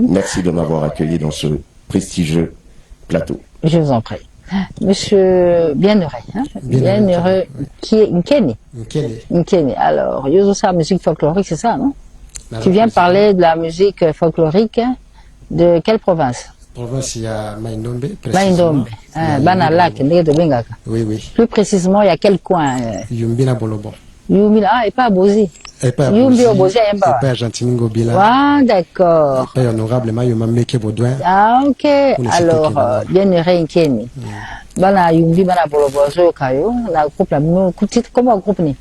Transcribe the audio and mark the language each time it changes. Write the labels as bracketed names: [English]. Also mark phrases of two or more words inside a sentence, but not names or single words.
[French] Merci de m'avoir accueilli dans ce prestigieux plateau. Je vous en prie. Monsieur Bienheureux, hein? Bienheureux, qui est Nkeni. Nkeni. Alors, Yozosa, musique folklorique, c'est ça, non? Tu viens parler de la musique folklorique de quelle province? Province, il y a Maindombe. Maindombe. Banalak, oui, oui. Plus précisément, il y a quel coin? Yumbina Bolobon. Yumbina, et pas à Bozi. Et pas à Bozi. Et pas à Gentiningo Bila. Ah, d'accord. Et pas honorablement, Yumameke Baudouin. Ah, ok. Alors, Bienheureux Nkeni. Bana Yumbi, Bana Bolobon, Zo Kayo, la groupe, [Lingala] comment groupe ni?